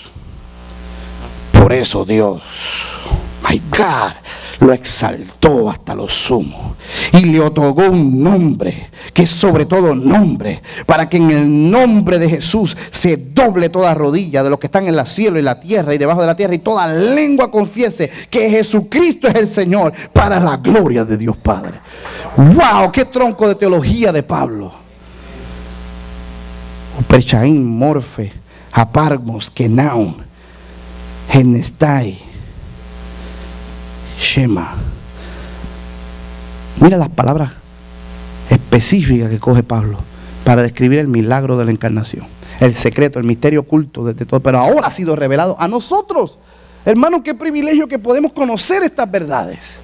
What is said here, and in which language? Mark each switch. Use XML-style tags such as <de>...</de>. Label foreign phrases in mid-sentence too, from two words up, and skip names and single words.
<es>Por eso Dios,</es> <en>my God,</en> <es>lo exaltó hasta lo sumo y le otorgó un nombre que es sobre todo nombre, para que en el nombre de Jesús se doble toda rodilla de los que están en el cielo y la tierra y debajo de la tierra, y toda lengua confiese que Jesucristo es el Señor, para la gloria de Dios Padre. ¡Wow! ¡Qué tronco de teología de Pablo! Perchaín, morfe, apargmos, kenaun, Hesnestai, Shema. Mira las palabras específicas que coge Pablo para describir el milagro de la encarnación, el secreto, el misterio oculto desde todo, pero ahora ha sido revelado a nosotros. Hermanos, qué privilegio que podemos conocer estas verdades.</es>